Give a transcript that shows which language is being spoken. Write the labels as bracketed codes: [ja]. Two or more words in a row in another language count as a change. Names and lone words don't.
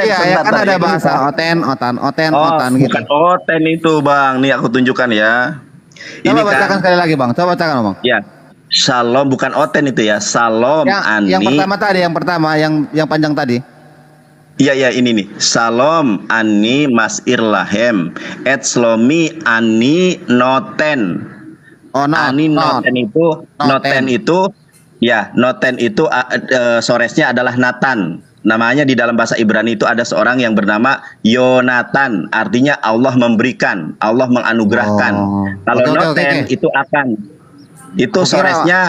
[id] Iya, ya kan ada bahasa oten gitu. Bukan oten itu Bang, nih aku tunjukkan ya. Coba bacakan sekali lagi Bang, coba bacakan Bang. Ya, Shalom, bukan oten itu ya, [he] שלום אני. [id] Yang pertama yang panjang tadi. Iya, ini nih. [he] שלום אני משאיר לכם את שלומי אני נותן. אני נותן [id] itu ya, noten itu soresnya adalah Nathan. namanya di dalam bahasa Ibrani itu ada seorang yang bernama Yonatan, artinya Allah memberikan, Allah menganugerahkan. Kalau Noten itu akan, itu soresnya